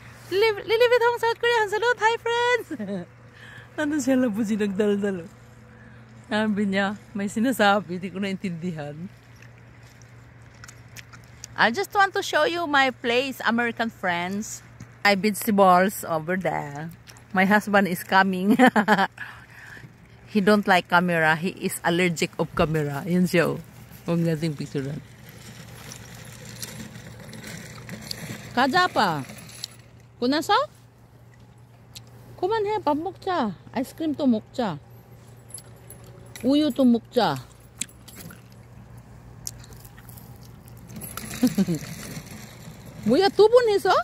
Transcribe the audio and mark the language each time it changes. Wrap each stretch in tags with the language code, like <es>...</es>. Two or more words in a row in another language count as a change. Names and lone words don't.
<tl>Lilipit akong South Korea.</tl> <en>Salute! Hi, friends!</en> <tl>Ano siya labuji nagdaldal? Sabi niya, may sinasabi. Hindi ko naintindihan.</tl> <en>I just want to show you my place, American friends. My vegetables over there. My husband is coming. He don't like camera. He is allergic of camera.</en> <tl>Yun siya. Huwag nating picturean.</tl> <ko>가자 아빠. 끝났어? 그만해. 밥 먹자. 아이스크림 또 먹자. 우유 또 먹자. 뭐야, 2번 했어?</ko>